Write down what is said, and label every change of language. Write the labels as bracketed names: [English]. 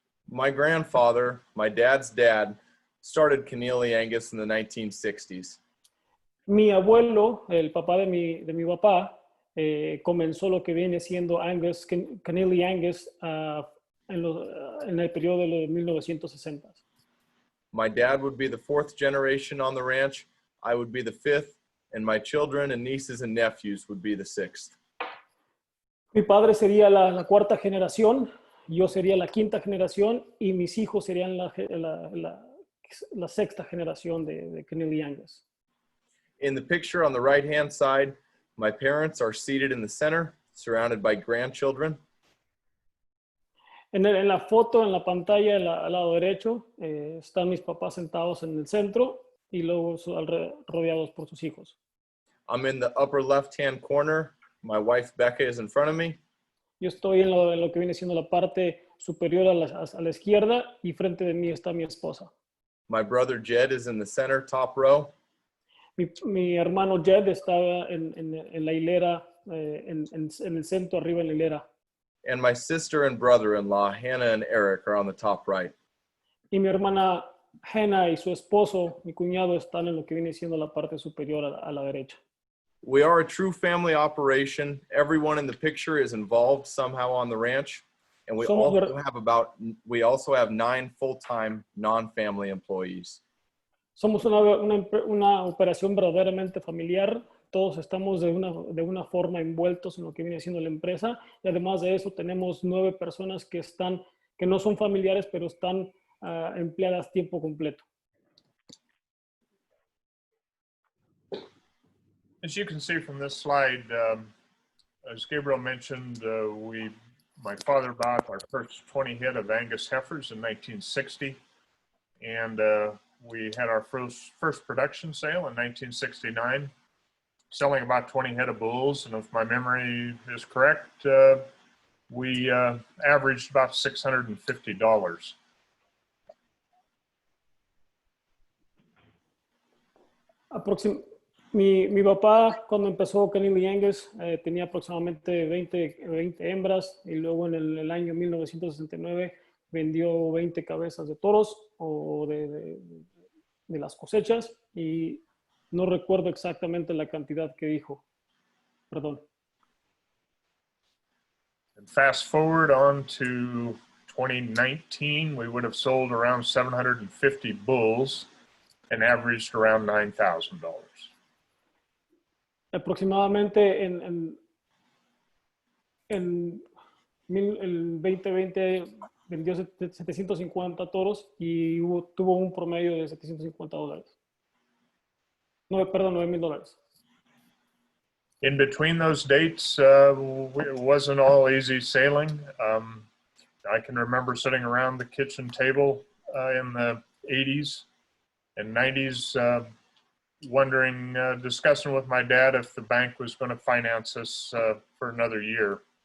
[English] My grandfather, my dad's dad, started Connealy Angus in the 1960s. [Spanish] Mi abuelo, el papá de mi papá, comenzó lo que viene siendo Connealy Angus en el periodo de los 1960. [English] My dad would be the 4th generation on the ranch. I would be the 5th, and my children and nieces and nephews would be the 6th. [Spanish] Mi padre sería la 4ª generación, yo sería la 5ª generación y mis hijos serían la 6ª generación de Connealy Angus. [English] In the picture on the right-hand side, my parents are seated in the center, surrounded by grandchildren. [Spanish] En la foto, en la pantalla, al lado derecho, están mis papás sentados en el centro y luego rodeados por sus hijos. [English] I'm in the upper left-hand corner. My wife, Becca, is in front of me. [Spanish] Yo estoy en lo que viene siendo la parte superior a la izquierda y frente de mí está mi esposa. [English] My brother, Jed, is in the center, top row. [Spanish] Mi hermano Jed estaba en la hilera, en el centro, arriba en la hilera. [English] And my sister and brother-in-law, Hannah and Eric, are on the top right. [Spanish] Y mi hermana Hannah y su esposo, mi cuñado, están en lo que viene siendo la parte superior a la derecha. [English] We are a true family operation. Everyone in the picture is involved somehow on the ranch. And we also have 9 full-time non-family employees. [Spanish] Somos una operación verdaderamente familiar. Todos estamos de una forma envueltos en lo que viene siendo la empresa. Y además de eso, tenemos 9 personas que no son familiares, pero están empleadas tiempo completo. [English] As you can see from this slide, as Gabriel mentioned, my father bought our first 20 head of Angus heifers in 1960, and we had our first production sale in 1969, selling about 20 head of bulls, and if my memory is correct, we averaged about $650. [Spanish] Mi papá, cuando empezó Connealy Angus, tenía aproximadamente 20 hembras, y luego en el año 1969 vendió 20 cabezas de toros o de las cosechas, y no recuerdo exactamente la cantidad que dijo. Perdón. [English] And fast forward on to 2019, we would have sold around 750 bulls and averaged around $9,000. [Spanish] Aproximadamente en el 2020 vendió 750 toros y tuvo un promedio de $750. Perdón, $9,000. [English] In between those dates, it wasn't all easy sailing. I can remember sitting around the kitchen table in the 80s and 90s wondering, discussing with my dad if the bank was going to finance us for another year.